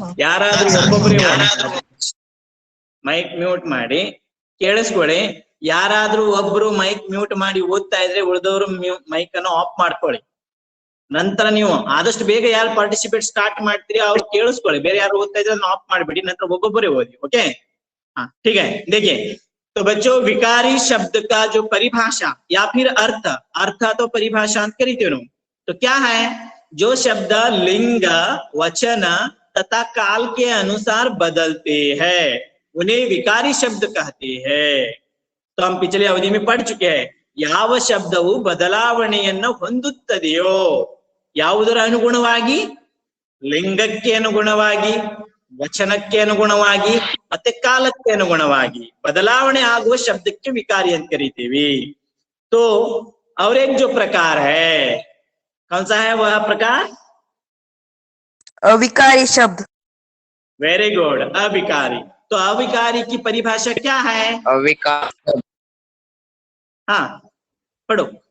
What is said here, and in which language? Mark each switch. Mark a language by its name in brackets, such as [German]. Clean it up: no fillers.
[Kannada] ಯಾರಾದ್ರೂ ಒಬ್ಬೊಬ್ಬರೇ mic mute ಮಾಡಿ ಕೇಳಿಸ್ಕೊಳ್ಳಿ. ಯಾರಾದ್ರೂ ಒಬ್ರು ಮೈಕ್ ಮ್ಯೂಟ್ ಮಾಡಿ ಓದ್ತಾ ಇದ್ರೆ ಉಳಿದವರು ಮೈಕ್ ಅನ್ನು ಆಫ್ ಮಾಡ್ಕೊಳ್ಳಿ. ನಂತರ ನೀವು ಆದಷ್ಟು ಬೇಗ ಯಾರು ಪಾರ್ಟಿಸಿಪೇಟ್ ಸ್ಟಾರ್ಟ್ ಮಾಡ್ತೀರಿ ಅವ್ರು ಕೇಳಿಸ್ಕೊಳ್ಳಿ. ಬೇರೆ ಯಾರು ಓದ್ತಾ ಇದ್ರೆ ಅದನ್ನ ಆಫ್ ಮಾಡ್ಬಿಡಿ, ನಂತರ ಒಬ್ಬೊಬ್ಬರೇ ಓದಿ. [Hindi] ओके हाँ ठीक है. देखिए तो बच्चों विकारी शब्द का जो परिभाषा या फिर अर्थ तो परिभाषा करीते हो तो क्या है? जो शब्द लिंग वचन तथा काल के अनुसार बदलते हैं उन्हें विकारी शब्द कहते हैं. तो हम पिछले अवधि में पढ़ चुके हैं. [Kannada] ಯಾವ ಶಬ್ದವು ಬದಲಾವಣೆಯನ್ನು ಹೊಂದುತ್ತದೆಯೋ ಯಾವುದರ ಅನುಗುಣವಾಗಿ? ಲಿಂಗಕ್ಕೆ ಅನುಗುಣವಾಗಿ, ವಚನಕ್ಕೆ ಅನುಗುಣವಾಗಿ ಮತ್ತೆ ಕಾಲಕ್ಕೆ ಅನುಗುಣವಾಗಿ ಬದಲಾವಣೆ ಆಗುವ ಶಬ್ದಕ್ಕೆ ವಿಕಾರಿ ಅಂತ ಕರೀತೀವಿ. [Hindi] तो और एक जो प्रकार है कौन सा है वह प्रकार? अविकारी शब्द। वेरी गुड, अविकारी. तो अविकारी की परिभाषा क्या है? अविकार हाँ पढ़ो.